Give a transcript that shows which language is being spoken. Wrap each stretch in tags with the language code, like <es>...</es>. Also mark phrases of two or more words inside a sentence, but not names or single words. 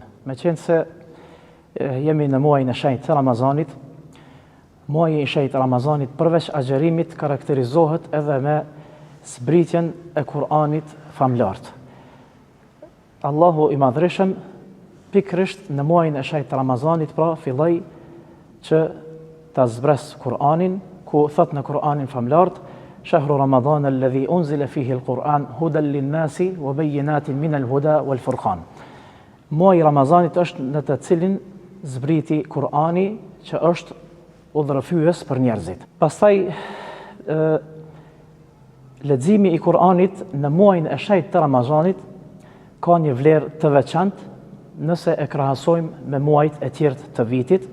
<sq>Meqense se jemi në muajin e shenjtë të Ramazanit, muaji i shenjtë të Ramazanit përveç agjerimit karakterizohet edhe me zbritjen e Kur'anit famlart. Allahu i Madhreshëm pikërisht në muajin e shenjtë të Ramazanit pra filloi që ta zbres Kur'anin, ku thot në Kur'anin famlart:</sq> <ar>شهر رمضان الذي أنزل فيه القرآن هدى للناس وبينات من الهدى والفرقان.</ar> <sq>Muaji i Ramazanit është në të cilin zbriti Kur'ani, që është udhërfyes për njerëzit. Pastaj leximi i Kur'anit në muajin e shenjtë të Ramazanit ka një vlerë të veçantë nëse e krahasojmë me muajt e tjerë të vitit.</sq>